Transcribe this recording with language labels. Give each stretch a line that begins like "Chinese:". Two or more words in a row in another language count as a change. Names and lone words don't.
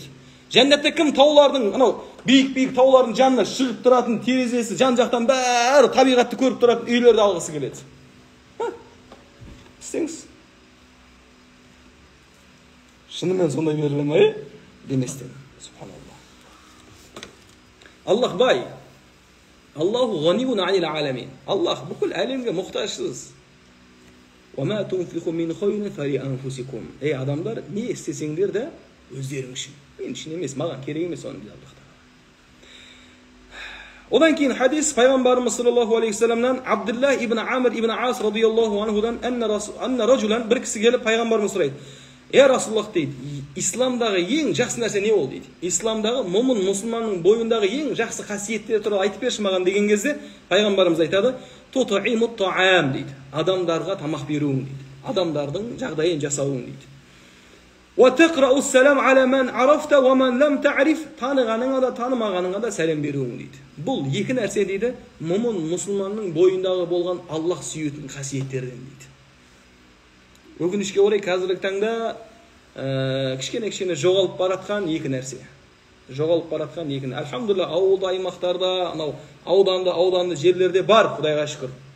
Kazakh: Жәннатта кім таулардың, анау биік таулардың жанына шығып тұратын терезесі жан-жақтан бәрі табиғатты көріп тұратын үйлерді алғысы келеді? Істеңіз. Шынымен сондай беріле ме? Деместен. Субханалла. Аллах бай.
Arabic: الله غني عن العالمين.
Kazakh: Аллах бүкіл әлемге мұқтажсыз.
Arabic: وَمَا تُنْفِقُ مِنْ خَيْرٍ فَلِأَنْفُسِكُمْ.
Kazakh: Адамдар, не істесеңдер де өздерің үшін. Мен үшін емес, маған керек емес оның дейді Аллах. Одан кейін хадис пайғамбарымыз
Arabic: صلى الله عليه وسلم
Kazakh: Абдулла ибн Амр ибн Ас
Arabic: رضي الله عنه أن رجلا
Kazakh: бір кісі келіп пайғамбарымыз сұрайды: Расулаллах дейді, исламдағы ең жақсы нәрсе не ол дейді? Исламдағы мұсылманның бойындағы ең жақсы қасиеттер туралы айтып берші маған деген кезде пайғамбарымыз айтады:
Arabic: تطعم الطعام
Kazakh: дейді. Адамдарға тамақ беруің дейді. Адамдардың жағдайын жасауың дейді.
Arabic: وتقرأ السلام على من عرفت ومن لم تعرف.
Kazakh: Танығаныңа да танымағаныңа да сәлем беруің дейді. Бұл екі нәрсе дейді, мұсылманның бойындағы болған Аллах сүйетін қасиеттерден дейді. Өкінішке орай қазіргі таңда кішкене жоғалып баратқан екі нәрсе. Альхамдулилlah, ауылда, аймақтарда, анау ауданды жерлерде бар, Құдайға шүкір.